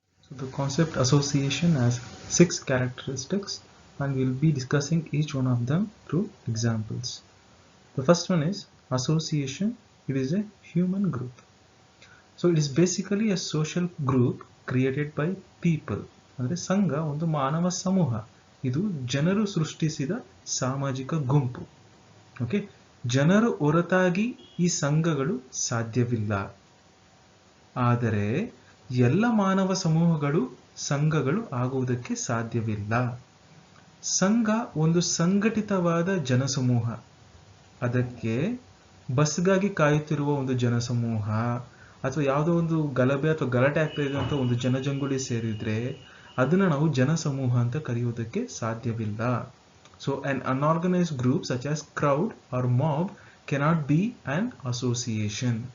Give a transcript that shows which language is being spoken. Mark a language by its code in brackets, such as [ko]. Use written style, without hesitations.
[en] The concept association has 6 characteristics and we'll be discussing each one of them through examples. The first one is association. It is a human group. It is basically a social group created by people [kn] ಅಂದ್ರೆ ಸಂಘ ಒಂದು ಮಾನವ ಸಮೂಹ, ಇದು ಜನರು ಸೃಷ್ಟಿಸಿದ ಸಾಮಾಜಿಕ ಗುಂಪು. ಓಕೆ, ಜನರು ಹೊರತಾಗಿ ಈ ಸಂಘಗಳು ಸಾಧ್ಯವಿಲ್ಲ. ಆದರೆ ಎಲ್ಲ ಮಾನವ ಸಮೂಹಗಳು ಸಂಘಗಳು ಆಗುವುದಕ್ಕೆ ಸಾಧ್ಯವಿಲ್ಲ. ಸಂಘ ಒಂದು ಸಂಘಟಿತವಾದ ಜನಸಮೂಹ. ಅದಕ್ಕೆ ಬಸ್ಗಾಗಿ ಕಾಯುತ್ತಿರುವ ಒಂದು ಜನಸಮೂಹ ಅಥವಾ ಯಾವುದೋ ಒಂದು ಗಲಭೆ ಅಥವಾ ಗಲಾಟೆ ಆಗ್ತಾ ಇದೆ ಅಂತ ಒಂದು ಜನಜಂಗುಳಿ ಸೇರಿದ್ರೆ ಅದನ್ನ ನಾವು ಜನಸಮೂಹ ಅಂತ ಕರೆಯುವುದಕ್ಕೆ ಸಾಧ್ಯವಿಲ್ಲ. [en] So an unorganized group such as crowd or mob cannot be an association.